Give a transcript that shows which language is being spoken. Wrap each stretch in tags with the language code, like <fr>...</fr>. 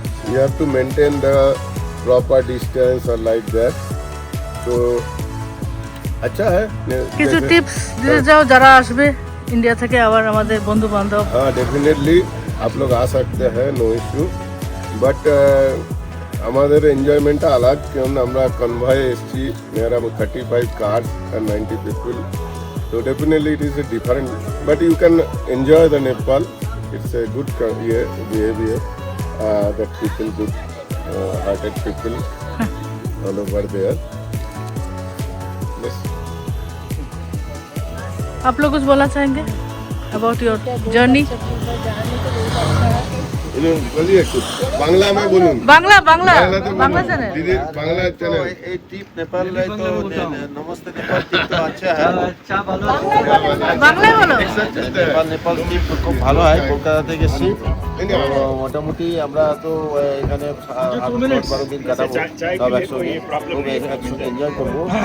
<en>You have to maintain the proper distance or like that.</en> <hi>So अच्छा है।</hi> <bn>কিছু tips দিতে যাও যারা আসবে ইন্ডিয়া থেকে, আবার আমাদের বন্ধু বান্ধব।</bn> <hi>हाँ डेफिनेटली आप लोग आ सकते हैं, नो इशू, बट</hi> <bn>আমাদের এনজয়মেন্টটা আলাদা, কারণ আমরা কনভয় এসেছি,</bn> <en>Near about 35 cars and 90 people, so definitely it is a different, but you can enjoy the Nepal. It's a good behavior, that people, good hearted people all over there. Yes.</en> <hi>आप लोग कुछ बोलना चाहेंगे</hi> <en>About your journey?</en> <hi>बोलिए कुछ बांग्ला में बोलूं। Bangla Bangla Bangla channel, दीदी बांग्ला चैनल।</hi> <bn>এই ট্রিপ নেপাল তো নমস্তে নেপাল ট্রিপ তো আচ্ছা হয়, বাংলায় বলো। নেপাল ট্রিপ খুব ভালো হয়। কলকাতা থেকে এসেছি, তো মোটামুটি আমরা তো এখানে 12 দিন কাটাবো, সব একসঙ্গে এনজয় করবো।</bn>